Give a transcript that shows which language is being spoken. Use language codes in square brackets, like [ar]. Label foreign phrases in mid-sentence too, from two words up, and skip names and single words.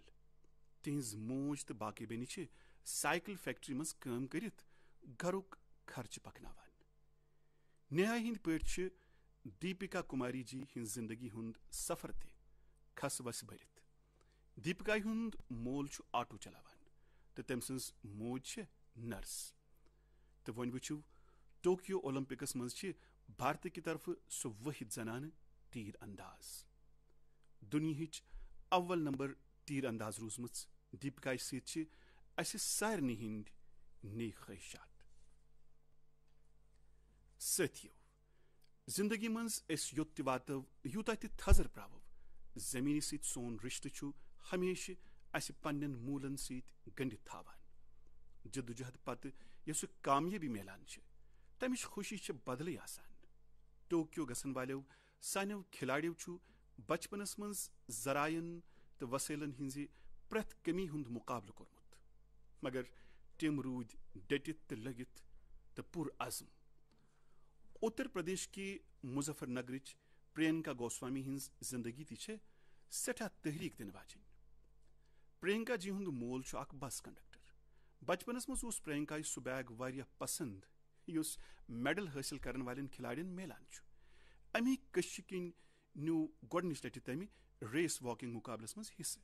[ks] تِہنٛز موج تہٕ باقٕے بیٚنہِ چھِ سایکل فیکٹری منٛز کٲم کٔرِتھ گرُک خرچہٕ پکناوان نیہا ہٕنٛدۍ پٲٹھۍ چھِ دیپکا کُماری جی ہٕنٛز زندگی ہُنٛد سفر تہِ کھس وس بٔرِتھ دیپکا ہُنٛد مول چھُ آٹو چلاوان تہٕ تٔمۍ سٕنٛز موج چھِ نرس تو ون وچو ٹوکیو اولمپکس مز بھارت [ur] کی طرف [ks] سہ واحد زنانہ تیر انداز دنیاہچ اول نمبر تیر انداز روزمژ دیپکا ست اس سارنی ہند نیک خواہشات. ساتھیو زندگی مز اس یوت تہ واتو یوتہ تہ تھزر پراو زمین ست سون رشتہ چھ ہمیشہ اس پنن مولن ست گنڈت تھاوان. جدوجہد پتہ یس کامیابی میلان تمچ خوشی بدلے آسان. ٹوکیو گژھن والو سانیو کھلاڑیو چھ بچپنس مز ذرائعن تو وسائلن ہنز پریت کمی ہند مقابلہ کورمت مگر تم رود ڈٹت تو لگت تو پر عزم. اتر پردیش کی مظفر نگرچ پرینکا گوسوامی ہنز زندگی تہ سٹھا تحریک دن واجن. پرینکا جی ہند مول اخ بس کنڈکٹر. بچپنس مز اس پرینکا سہ بیگ واریاہ پسند یس میڈل حاصل کرن والن کھلاڑین میلان. امی کش کن نیو گۄڈنچ لٹہ تمہ ریس واکنگ مقابلس مز حصہ.